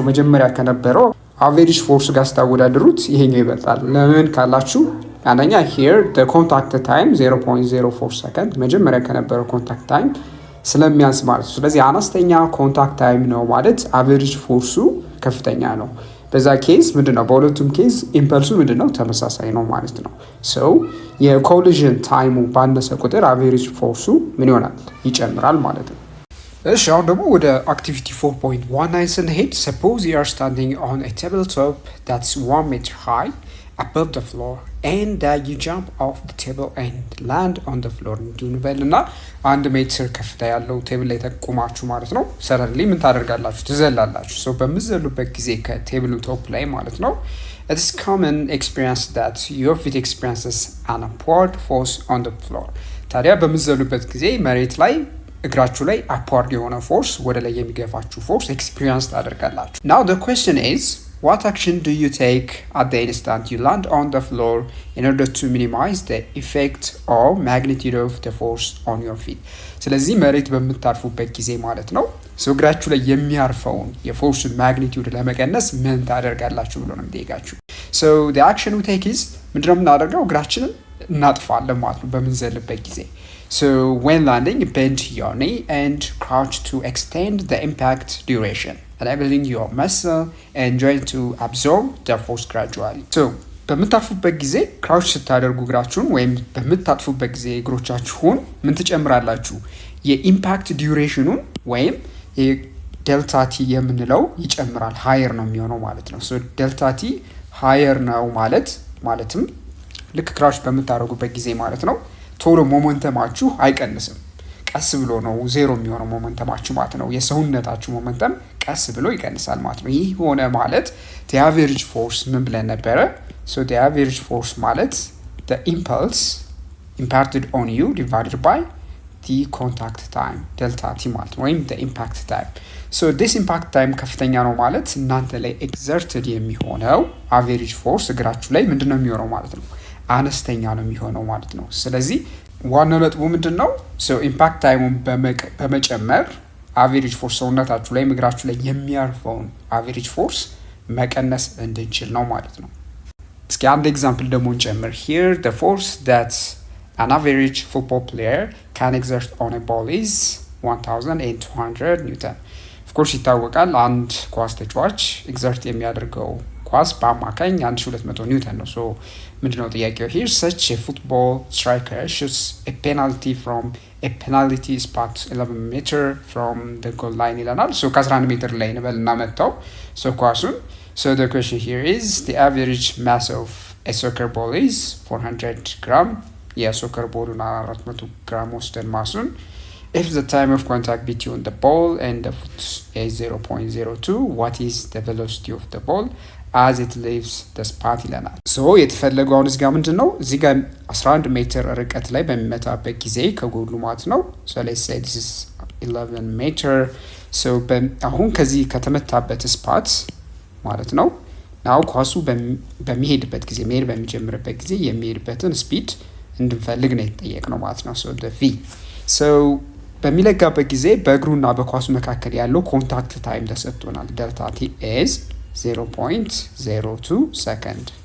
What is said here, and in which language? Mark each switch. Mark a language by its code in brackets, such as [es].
[am] so መጀመሪያ ከነበረው average force ጋር ስታወዳድሩት ይሄኛው ይበልጣል። ለምን ካላችሁ አንደኛ [en] here the contact time 0.04 second [am] መጀመሪያ ከነበረው contact time ስለሚያንስ ማለት ነው። ስለዚህ አነስተኛ ኮንታክት ታይም ነው ማለት average force ከፍተኛ ነው። በዛ ኬዝ ምንድነው? በሁለቱም ኬዝ ኢምፐልሱ ምንድነው? ተመሳሳይ ነው ማለት ነው። so የኮሊዥን ታይሙ ባነሰ ቁጥር አቨሬጅ ፎርሱ ምን ይሆናል? ይጨምራል ማለት ነው። እሺ አሁን ደግሞ ወደ አክቲቪቲ 4.19 ስንሄድ [en] suppose you are standing on a tabletop that's 1 meter high above the floor and that you jump off the table and land on the floor [am] እንዲሁ እንበልና 1 ሜትር ከፍታ ያለው ቴብል ላይ ተቆማችሁ ማለት ነው። ሰረንሊ ምን ታደርጋላችሁ? ትዘላላችሁ። so በምትዘሉበት ጊዜ ከቴብሉ ቶፕ ላይ ማለት ነው [en] it is common experience that your feet experiences an upward force on the floor. [am] ታዲያ በምትዘሉበት ጊዜ መሬት ላይ እግራችሁ ላይ upward የሆነ ፎርስ ወደ ላይ የሚገፋችሁ ፎርስ ኤክስፒሪየንስ ታደርጋላችሁ። [en] now the question is what action do you take at the instant you land on the floor in order to minimize the effect or magnitude of the force on your feet? [am] ስለዚህ መሬት በምታርፉበት ጊዜ ማለት ነው እግራችሁ ላይ የሚያርፈውን የፎርሱን ማግኒቲዩድ ለመቀነስ ምን ታደርጋላችሁ ብሎ ነው የሚጠይቃችሁ። [en] so the action we take is [am] ምንድነው የምናደርገው? እግራችንን እናጥፋለን ማለት ነው በምንዘልበት ጊዜ። [en] so when landing bend your knee and crouch to extend the impact duration enabling your muscle and joint to absorb the force gradually. [am] so በምታጥፉበት ጊዜ ክራውች ስታደርጉ እግራችሁን ወይም በምታጥፉበት ጊዜ እግሮቻችሁን ምን ትጨምራላችሁ? የኢምፓክት ዲዩሬሽኑን ወይም የዴልታ ቲ የምንለው ይጨምራል። ሃየር ነው የሚሆነው ማለት ነው። so ዴልታ ቲ ሃየር ነው ማለትም ልክ ክራውች በምታደርጉበት ጊዜ ማለት ነው ቶሎ ሞመንተማችሁ አይቀንስም። ቀስ ብሎ ነው ዜሮ የሚሆነው ሞመንተማችሁ ማለት ነው። የሰውነታችሁ ሞመንተም ቀስ ብሎ ይቀንሳል ማለት ነው። ይህ ሆነ ማለት the average force ምን ብለን ነበረ? [en] so the average force ማለት the impulse imparted on you divided by the contact time delta t ማለት ነው ወይም the impact time. so this impact time [am] ከፍተኛ ነው ማለት እናንተ ላይ exerted የሚሆነው average force እግራችሁ ላይ ምንድነው የሚሆነው ማለት ነው? አነስተኛ ነው የሚሆነው ማለት ነው። ስለዚህ ዋናው ነጥቡ ምንድነው? so impact ታይሙን በመጨመር average force ሰውነታችሁ ላይ እግራችሁ ላይ የሚያርፈውን average force መቀነስ እንድንችል ነው ማለት ነው። እስኪ አንድ ኤግዛምፕል ደግሞ እንጨምር። [en] here the force that an average football player can exert on a ball is 1200 ኒውተን። [am] ኦፍኮርስ ይታወቃል አንድ ኳስ ተጫዋች ኤግዘርት የሚያደርገው ኳስ በአማካኝ 1200 ኒውተን ነው። [en] ሶ ምንድነው ጥያቄው here such a football striker shoots a penalty from a penalty spot 11 meter from the goal line ይለናል። [am] ሶ ከ11 ሜትር ላይ እንበልና መታው ሶ ኳሱን። [en] So the question here is the average mass of a soccer ball is 400 gram. [am] የሶከር ቦሉን 400 ግራም ወስደን ማሱን [en] if the time of contact between the ball and the foot is 0.02 what is the velocity of the ball as it leaves the spot [am] ይለናል። ሶ የተፈለገው አሁን እዚህ ጋር ምንድነው እዚህ ጋር 11 ሜትር ርቀት ላይ በሚመታበት ጊዜ ከጎሉ ማለት ነው። [en] so let's say this is 11 meter. [am] so አሁን ከዚህ ከተመታበት ስፓት ማለት ነው ናው ኳሱ በሚሄድበት ጊዜ መሄድ በሚጀምርበት ጊዜ የሚሄድበትን ስፒድ እንድንፈልግ ነው የተጠየቅነው ማለት ነው። so the v so በሚለጋበት ጊዜ በእግሩና በኳሱ መካከል ያለው ኮንታክት ታይም ተሰጥቶናል። ዴልታ ቲ [en] is 0.02 second.